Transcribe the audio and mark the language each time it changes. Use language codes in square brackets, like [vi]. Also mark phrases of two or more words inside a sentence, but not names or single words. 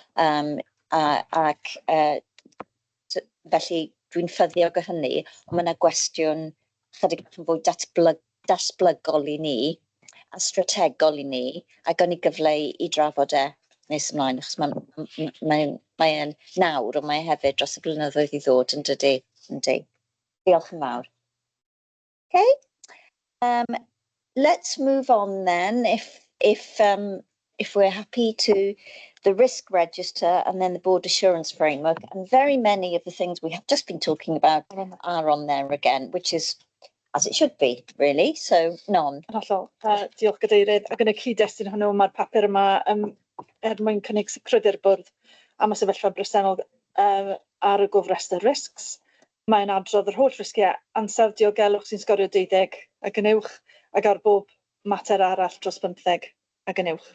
[cy] Felly dwi'n ffyddiog o hynny, ond mae yna gwestiwn chydig yn fwy datblygol i ni a strategol i ni, a gawn ni gyfle i drafod nes ymlaen, achos mae'n nawr, ond mae hefyd dros y blynyddoedd i ddod yn dydy. Diolch yn fawr. [en] Okay. Let's move on then, if we're happy to the risk register and then the board assurance framework, and very many of the things we have just been talking about are on there again, which is as it should be, really. So, Non. [cy] Hollol, diolch Gadeirydd. Ac yn y cyd-destun hwnnw, mae'r papur yma mwyn cynnig sicrwydd i'r bwrdd am y sefyllfa bresennol ar y gofrestr risgs. Mae'n adrodd yr holl risgiau ansawdd diogelwch sy'n sgorio 12 ac yn uwch, ac ar bob mater arall dros 15 ac yn uwch.